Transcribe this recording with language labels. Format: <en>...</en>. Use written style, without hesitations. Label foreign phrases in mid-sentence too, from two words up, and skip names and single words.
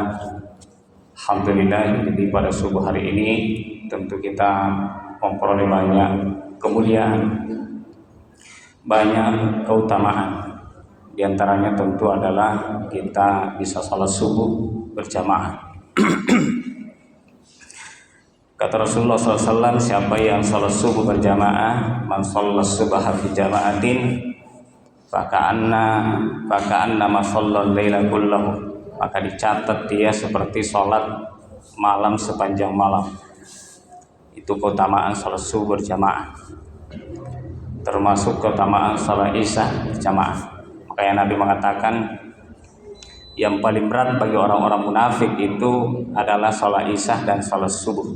<id>Alhamdulillah, jadi pada subuh hari ini tentu kita memperoleh banyak kemuliaan, banyak keutamaan. Di antaranya tentu adalah kita bisa salat subuh berjamaah. Kata Rasulullah SAW, siapa yang salat subuh berjamaah,</id> <ar>من صلى الصبح في جماعة فكأن ما صلى الليل كله,</ar> <id>maka dicatat dia seperti salat malam sepanjang malam. Itu keutamaan salat subuh berjamaah, termasuk keutamaan salat isya berjamaah. Makanya Nabi mengatakan yang paling berat bagi orang-orang munafik itu adalah salat isya dan salat subuh.</id>